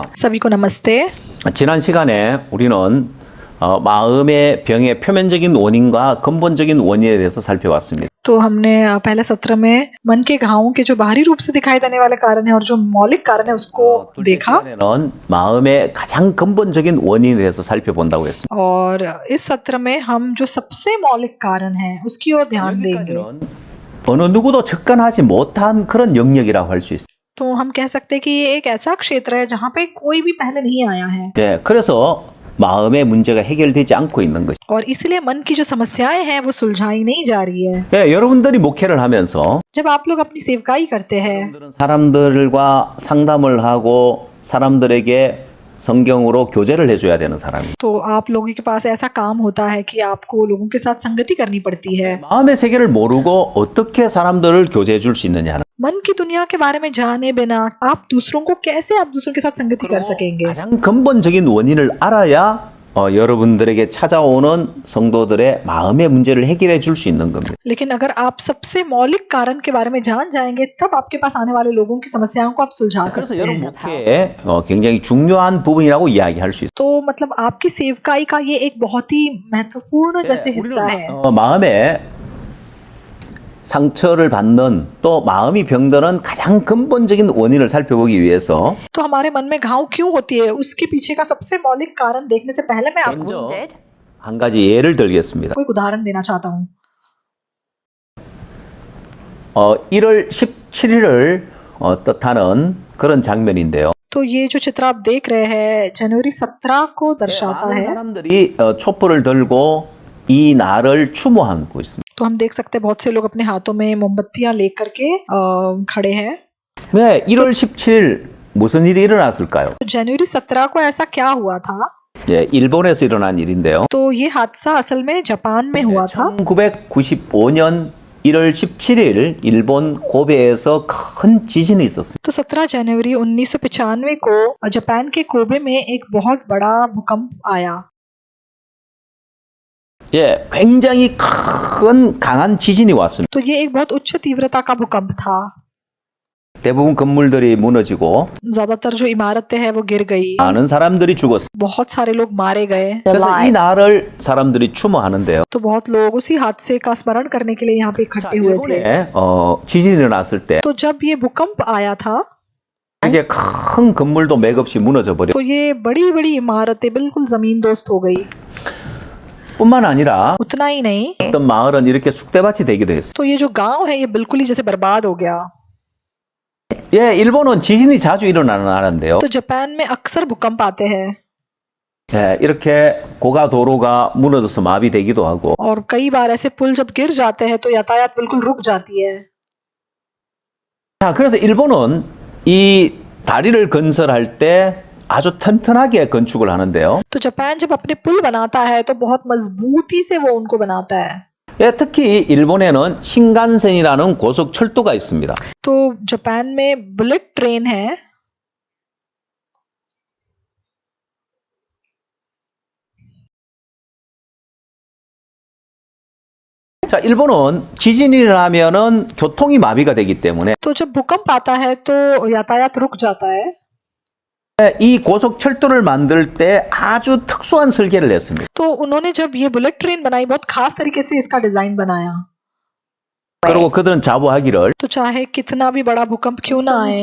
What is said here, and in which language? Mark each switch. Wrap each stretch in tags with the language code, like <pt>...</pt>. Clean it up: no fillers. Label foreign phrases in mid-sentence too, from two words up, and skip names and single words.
<hi>सभी को नमस्ते।</hi> <ko>지난 시간에 우리는 마음의 병의 표면적인 원인과 근본적인 원인에 대해서 살펴봤습니다.</ko> <hi>तो हमने पहले सत्र में मन के घावों के जो बाहरी रूप से दिखाई देने वाले कारण है और जो मौलिक कारण है उसको</hi> <ko>둘째</ko> <hi>देखा</hi> <ko>시간에는 마음의 가장 근본적인 원인에 대해서 살펴본다고 했습니다.</ko> <hi>और इस सत्र में हम जो सबसे मौलिक कारण है उसकी ओर ध्यान देंगे।</hi> <ko>여기까지는 어느 누구도 접근하지 못한 그런 영역이라고 할 수 있습니다.</ko> <hi>तो हम कह सकते हैं कि ये एक ऐसा क्षेत्र है जहाँ पे कोई भी पहले नहीं आया है</hi> <ko>네, 그래서 마음의 문제가 해결되지 않고 있는 것이.</ko> <hi>और इसलिए मन की जो समस्याएं हैं वो सुलझाई नहीं जा रही है।</hi> <ko>네, 여러분들이 목회를 하면서</ko> <hi>जब आप लोग अपनी सेवकाई करते हैं</hi> <ko>여러분들은 사람들과 상담을 하고 사람들에게 성경으로 교제를 해줘야 되는 사람입니다.</ko> <hi>तो आप लोगों के पास ऐसा काम होता है कि आपको लोगों के साथ संगति करनी पड़ती है।</hi> <ko>마음의 세계를 모르고 어떻게 사람들을 교제해 줄 수 있느냐.</ko> <hi>मन की दुनिया के बारे में जाने बिना आप दूसरों को कैसे आप दूसरों के साथ संगति कर सकेंगे।</hi> <ko>가장 근본적인 원인을 알아야 여러분들에게 찾아오는 성도들의 마음의 문제를 해결해 줄 수 있는 겁니다.</ko> <hi>लेकिन अगर आप सबसे मौलिक कारण के बारे में जान जाएंगे तब आपके पास आने वाले लोगों की समस्याओं को आप सुलझा</hi> <ko>그래서</ko> <hi>सकते</hi> <ko>여러분</ko> <hi>हैं।</hi> <ko>목회에 굉장히 중요한 부분이라고 이야기할 수 있어요.</ko> <hi>तो मतलब आपकी सेवकाई का ये एक बहुत ही महत्वपूर्ण जैसे हिस्सा है।</hi> <ko>마음에 상처를 받는 또 마음이 병드는 가장 근본적인 원인을 살펴보기 위해서</ko> <hi>तो हमारे मन में घाव क्यों होती है उसके पीछे का सबसे मौलिक कारण देखने से पहले मैं आपको</hi> <ko>먼저 한 가지 예를 들겠습니다.</ko> <hi>कोई उदाहरण देना चाहता हूँ।</hi> <ko>1월 17일을 뜻하는 그런 장면인데요.</ko> <hi>तो ये जो चित्र आप देख रहे हैं जनवरी 17 को दर्शाता</hi> <ko>많은</ko> <hi>है।</hi> <ko>사람들이 촛불을 들고 이 날을 추모하고 있습니다.</ko> <hi>तो हम देख सकते हैं बहुत से लोग अपने हाथों में मोमबत्तियां लेकर के खड़े हैं।</hi> <ko>왜 1월 17일 무슨 일이 일어났을까요?</ko> <hi>तो जनवरी 17 को ऐसा क्या हुआ था?</hi> <ko>예, 일본에서 일어난 일인데요.</ko> <hi>तो ये हादसा असल में जापान में हुआ था।</hi> <ko>1995년 1월 17일 일본 고베에서 큰 지진이 있었습니다.</ko> <hi>तो 17 जनवरी 1995 को जापान के कोबे में एक बहुत बड़ा भूकंप आया।</hi> <ko>예, 굉장히 큰 강한 지진이 왔습니다.</ko> <hi>तो ये एक बहुत उच्च तीव्रता का भूकंप था।</hi> <ko>대부분 건물들이 무너지고</ko> <hi>ज्यादातर जो इमारतें हैं वो गिर गई,</hi> <ko>많은 사람들이 죽었어요.</ko> <hi>बहुत सारे लोग मारे गए।</hi> <ko>그래서 이 날을 사람들이 추모하는데요.</ko> <hi>तो बहुत लोग उसी हादसे का स्मरण करने के लिए यहाँ पे</hi> <ko>자,</ko> <hi>इकट्ठे हुए थे।</hi> <ko>일본에 지진이 일어났을 때</ko> <hi>तो जब ये भूकंप आया था</hi> <ko>이게 큰 건물도 맥없이 무너져 버려.</ko> <hi>तो ये बड़ी बड़ी इमारतें बिल्कुल जमींदोस्त हो गई।</hi> <ko>뿐만 아니라</ko> <hi>उतना ही नहीं,</hi> <ko>어떤 마을은 이렇게 쑥대밭이 되기도 했어요.</ko> <hi>तो ये जो गांव है ये बिल्कुल ही जैसे बर्बाद हो गया।</hi> <ko>예, 일본은 지진이 자주 일어나는 나라인데요.</ko> <hi>तो जापान में अक्सर भूकंप आते हैं</hi> <ko>예, 이렇게 고가 도로가 무너져서 마비되기도 하고</ko> <hi>और कई बार ऐसे पुल जब गिर जाते हैं तो यातायात बिल्कुल रुक जाती है।</hi> <ko>자, 그래서 일본은 이 다리를 건설할 때 아주 튼튼하게 건축을 하는데요.</ko> <hi>तो जापान जब अपने पुल बनाता है तो बहुत मजबूती से वो उनको बनाता है।</hi> <ko>예, 특히 일본에는 신간센이라는 고속철도가 있습니다.</ko> <hi>तो जापान में</hi> <en>bullet train</en> <hi>है।</hi> <ko>자, 일본은 지진이 일어나면은 교통이 마비가 되기 때문에</ko> <hi>तो जब भूकंप आता है तो यातायात रुक जाता है।</hi> <ko>이 고속철도를 만들 때 아주 특수한 설계를 했습니다.</ko> <hi>तो उन्होंने जब ये</hi> <en>bullet train</en> <hi>बनाई बहुत खास तरीके से इसका डिजाइन बनाया।</hi> <ko>그리고 그들은 자부하기를</ko> <hi>तो चाहे कितना भी बड़ा भूकंप क्यों ना आए,</hi>